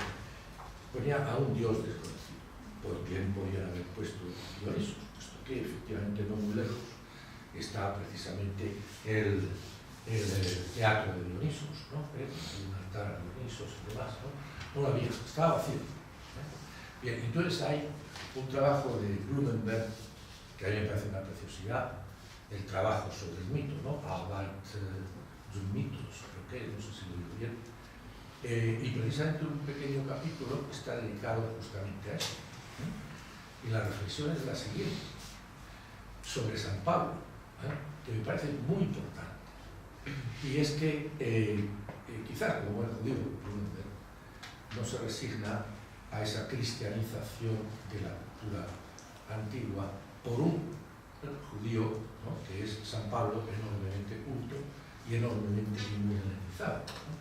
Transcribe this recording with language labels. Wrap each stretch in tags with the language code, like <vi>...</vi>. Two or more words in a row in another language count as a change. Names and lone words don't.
<es>Ponía a un dios desconocido. Pues bien podían haber puesto Dionisos, puesto que efectivamente no muy lejos está precisamente el teatro de Dionisos, ¿no? Un altar a Dionisos y demás, ¿no? No lo había, estaba vacío. Bien, entonces hay un trabajo de Blumenberg que a mí me parece una preciosidad, el trabajo sobre el mito, ¿no? Arbeit zum Mythos, creo que, no sé si lo digo bien. Y precisamente un pequeño capítulo está dedicado justamente a eso. Y la reflexión es la siguiente, sobre San Pablo, que me parece muy importante. Y es que quizás, como buen judío, no se resigna a esa cristianización de la cultura antigua por un judío, ¿no?, que es San Pablo, enormemente culto y enormemente inmunizado, ¿no?</es>